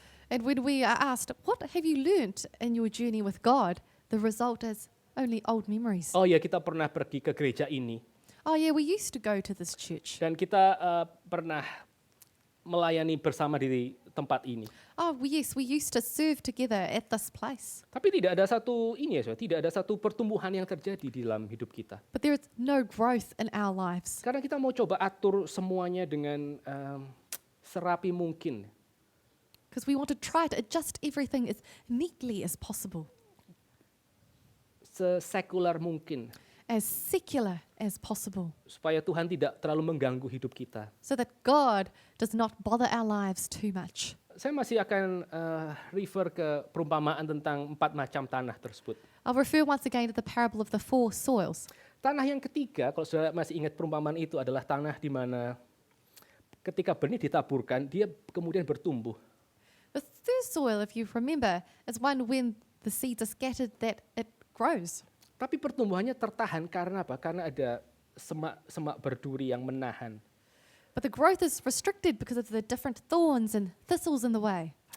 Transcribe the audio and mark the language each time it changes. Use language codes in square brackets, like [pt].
[en] And when we are asked, what have you learnt in your journey with God? The result is only old memories. [id] Oh ya, kita pernah pergi ke gereja ini [en] Oh, yeah, we used to go to this church. [id] dan kita pernah melayani bersama di tempat ini. [en] Oh, yes, we used to serve together at this place. [id] Tapi tidak ada satu tidak ada satu pertumbuhan yang terjadi di dalam hidup kita. [en] But there is no growth in our lives [id] Karena kita mau coba atur semuanya dengan serapi mungkin. [en] because we want to try to adjust everything as neatly as possible, [id] Sesekular mungkin. [en] as secular as possible, [id] Supaya Tuhan tidak terlalu mengganggu hidup kita. [en] so that God does not bother our lives too much. [id] Saya masih akan refer ke perumpamaan tentang 4 macam tanah tersebut. [en] I'll refer once again to the parable of the 4 soils. [id] Tanah yang ketiga, kalau saudara masih ingat perumpamaan itu adalah tanah di mana ketika benih ditaburkan, dia kemudian bertumbuh. [en] The third soil, if you remember, is one when the seeds are scattered that it grows. [id] Tapi pertumbuhannya tertahan karena apa? Karena ada semak-semak berduri yang menahan. [en] But the growth is restricted because of the different thorns and thistles in the way.